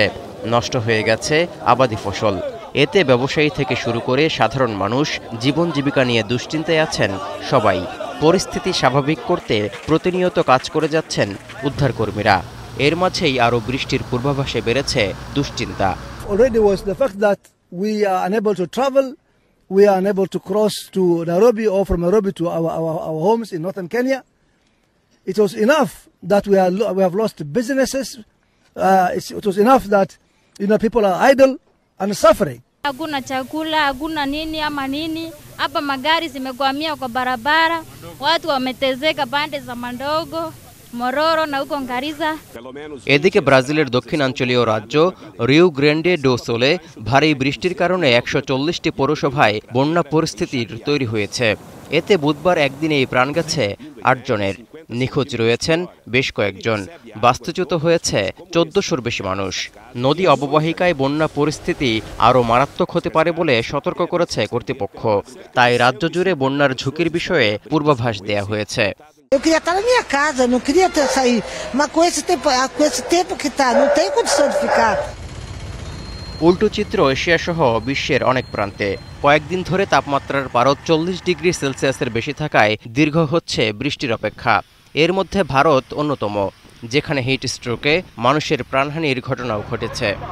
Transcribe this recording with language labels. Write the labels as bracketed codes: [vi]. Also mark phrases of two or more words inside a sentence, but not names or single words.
[bn] নষ্ট হয়ে গেছে আবাদি ফসল। এতে ব্যবসায়ী থেকে শুরু করে সাধারণ মানুষ জীবন জীবিকা নিয়ে দুশ্চিন্তায় আছেন সবাই। পরিস্থিতি স্বাভাবিক করতে প্রতিনিয়ত কাজ করে যাচ্ছেন উদ্ধারকর্মীরা। এর মাঝেই আরও বৃষ্টির পূর্বাভাসে বেড়েছে দুশ্চিন্তা। [en] We are unable to travel. We are unable to cross to Nairobi or from Nairobi to our homes in northern Kenya. It was enough that we have lost businesses. It was enough that people are idle and suffering. [sw] Hakuna chakula, hakuna nini ama nini. Hapa magari zimekwamia kwa barabara. Watu wametezeka pande za Mandogo, Mororo na huko Ngariza। [bn] এদিকে ব্রাজিলের দক্ষিণাঞ্চলীয় রাজ্য রিও গ্র্যান্ডে ডো সোলে ভারী বৃষ্টির কারণে 140টি পৌরসভায় বন্যা পরিস্থিতির তৈরি হয়েছে। এতে বুধবার একদিনেই প্রাণ গেছে 8 জনের। নিখোঁজ রয়েছেন বেশ কয়েকজন। বাস্তুচ্যুত হয়েছে 1400-র বেশি মানুষ। নদী অববাহিকায় বন্যা পরিস্থিতি আরও মারাত্মক হতে পারে বলে সতর্ক করেছে কর্তৃপক্ষ। তাই রাজ্য জুড়ে বন্যার ঝুঁকির বিষয়ে পূর্বাভাস দেয়া হয়েছে। [pt] Eu queria estar na minha casa, não queria sair, mas com esse tempo que está, não tem condição de ficar। [bn] উল্টো চিত্র এশিয়া সহ বিশ্বের অনেক প্রান্তে। কয়েকদিন ধরে তাপমাত্রার পারদ 40 ডিগ্রি সেলসিয়াসের বেশি থাকায় দীর্ঘ হচ্ছে বৃষ্টির অপেক্ষা। এর মধ্যে ভারত অন্যতম, যেখানে [en] heat stroke [bn] মানুষের প্রাণহানির ঘটনাও ঘটেছে।